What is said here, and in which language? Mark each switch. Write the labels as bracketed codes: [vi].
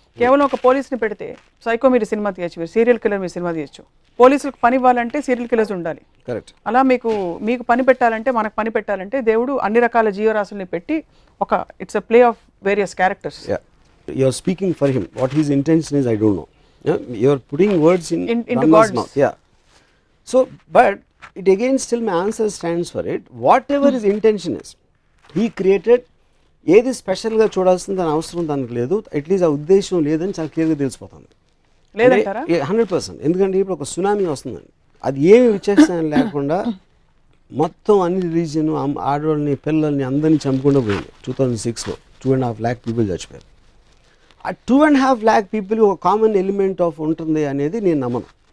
[te] కేవలం ఒక పోలీస్ని పెడితే సైకో మీరు సినిమా తీయచ్చు, మీరు సీరియల్ కిల్లర్ మీరు సినిమా తీయచ్చు. పోలీసులకు పని ఇవ్వాలంటే సీరియల్ కిల్లర్స్ ఉండాలి. కరెక్ట్. అలా మీకు పని పెట్టాలంటే, మనకు పని పెట్టాలంటే దేవుడు అన్ని రకాల జీవరాశుల్ని పెట్టి ఒక [en] It's a play of various characters. You are speaking for him. What his intention is I don't know. You are putting words into God's mouth. Yeah. So, but it again still my answer stands for it. Whatever his intention is, he created. [te] ఏది స్పెషల్గా చూడాల్సిన దాని అవసరం దానికి లేదు, at least ఆ ఉద్దేశం లేదని చాలా క్లియర్గా తెలిసిపోతుంది. లేదంటారా? [en] 100%. [te] ఎందుకంటే ఇప్పుడు ఒక సునామీ వస్తుందండి, అది ఏమి విచక్షణ లేకుండా మొత్తం అన్ని రిలీజియన్, ఆడవాళ్ళని పిల్లల్ని అందరినీ చంపకుండా పోయింది. 2006లో 2.5 lakh పీపుల్ చచ్చిపోయారు. ఆ 2.5 lakh పీపుల్ ఒక కామన్ ఎలిమెంట్ ఆఫ్ ఉంటుంది అనేది నేను నమ్మను.